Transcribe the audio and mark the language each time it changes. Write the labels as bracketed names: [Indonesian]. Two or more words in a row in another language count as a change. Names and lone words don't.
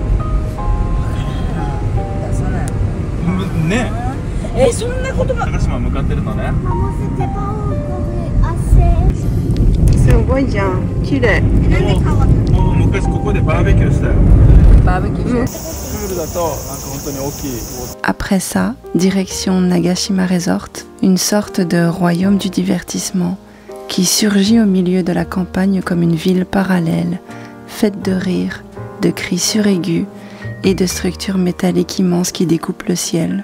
[Japanese] 出さないね。そんなことが高島向かってるのね。すごいじゃん綺麗もう昔ここでバーベキューしたよ。バーベキュープールだとなんか本当に大きい。 [French] Après ça, direction Nagashima Resort, une sorte de royaume du divertissement qui surgit au milieu de la campagne comme une ville parallèle, faite de rires, de cris suraigus et de structures métalliques immenses qui découpent le ciel.